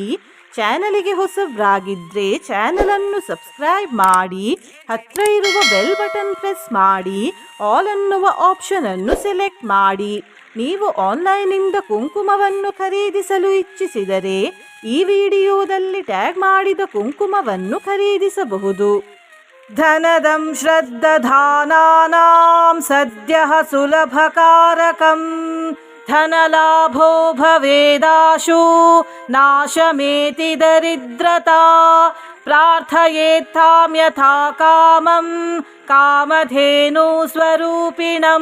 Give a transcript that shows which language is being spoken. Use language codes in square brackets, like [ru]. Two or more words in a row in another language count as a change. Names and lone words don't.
[kn] ಚಾನಲಿಗೆ ಹೊಸಬ್ರಾಗಿದ್ದರೆ ಚಾನಲನ್ನು ಸಬ್ಸ್ಕ್ರೈಬ್ ಮಾಡಿ. ಹತ್ತಿರ ಇರುವ [en] bell button [kn] ಪ್ರೆಸ್ ಮಾಡಿ. ಆಲ್ ಅನ್ನುವ ಆಪ್ಷನ್ ಅನ್ನು ಸೆಲೆಕ್ಟ್ ಮಾಡಿ. ನೀವು ಆನ್ಲೈನಿಂದ ಕುಂಕುಮವನ್ನು ಖರೀದಿಸಲು ಇಚ್ಛಿಸಿದರೆ ಈ ವಿಡಿಯೋದಲ್ಲಿ ಟ್ಯಾಗ್ ಮಾಡಿದ ಕುಂಕುಮವನ್ನು ಖರೀದಿಸಬಹುದು. [sa] ಧನದಂ ಶ್ರದ್ಧಾನಾನಾಂ ಸದ್ಯಃ ಸುಲಭಕಾರಕಂ ಧನಲಾಭೋ ಭವೇದಾಶು ನಾಶಮೇತಿ ದರಿದ್ರತಾ ಪ್ರಾರ್ಥಯೇತ್ತಾಂ ಯಥಾ ಕಾಮಂ ಕಾಮಧೇನು ಸ್ವರೂಪಿಣಂ.